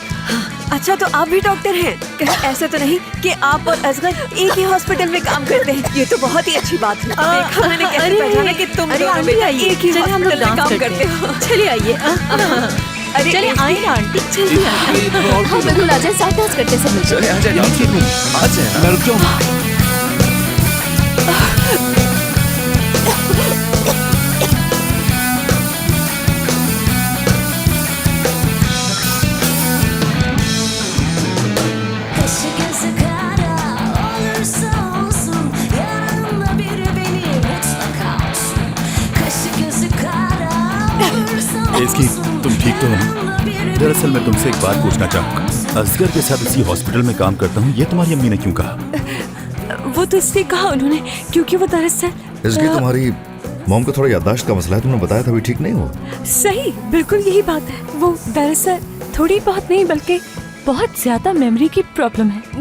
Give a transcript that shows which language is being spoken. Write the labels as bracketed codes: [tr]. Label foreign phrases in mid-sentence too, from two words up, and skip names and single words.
[hi] अच्छा, तो आप भी डॉक्टर हैं? कहीं ऐसा तो नहीं कि आप और असगर एक ही हॉस्पिटल में काम करते हैं? ये तो बहुत ही अच्छी बात है। देखा मैंने कैसे पहचाना कि तुम दोनों बेटा एक ही हॉस्पिटल में काम करते हो। चलिए आइए। अरे चलिए आइए ना आंटी, चलिए आइए। हाँ बिल्कुल, आ जाए, साथ डांस करते हैं सब मिलकर। मैं रुक जाऊँ। [tr] Kaşı gözü kara olursa olsun, yanında biri beni mutlaka olsun. Kaşı gözü kara olursa एस्की, olsun, [hi] तुम ठीक तो हो ना? [tr] yanında biri [hi] दरअसल मैं तुमसे एक बात पूछना चाहूँगा। असगर के साथ उसी हॉस्पिटल में काम करता हूँ, ये तुम्हारी अम्मी ने क्यों कहा? वो तो इसलिए कहा उन्होंने क्योंकि वो दरअसल इसकी तुम्हारी मॉम को थोड़ा याददाश्त का मसला है, तुमने बताया था, अभी ठीक नहीं हो। सही, बिल्कुल यही बात है। वो दरअसल थोड़ी बहुत नहीं बल्कि बहुत ज्यादा मेमोरी की प्रॉब्लम है।